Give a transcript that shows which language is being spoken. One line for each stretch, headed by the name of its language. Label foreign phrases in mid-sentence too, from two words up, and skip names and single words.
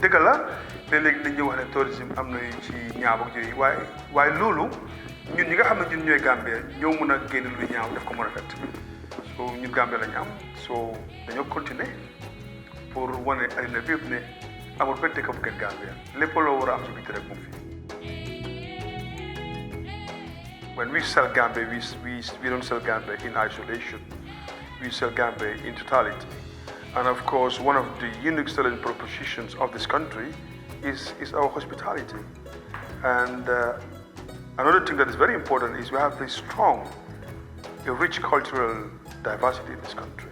Wolof: dëgg la léeg-léeg dañuy wax ne tourisme am na ci ñaaw ak yooyu waaye loolu ñun ñi nga xam ne ñun ñooy Gambien ñoo mën a génne lu ñaaw def ko mu rafet. so ñun Gambien lañu am so dañoo continuer pour wane àddina bi yëpp ne amul benn dëkk bu gën Gambia lépp loo war a am ci biti rek moom fii.
English: When we sell Gambia, we don't sell Gambia in isolation. We sell Gambia in totality. And of course, one of the unique selling propositions of this country is our hospitality. And another thing that is very important is we have this strong, a rich cultural diversity in this country.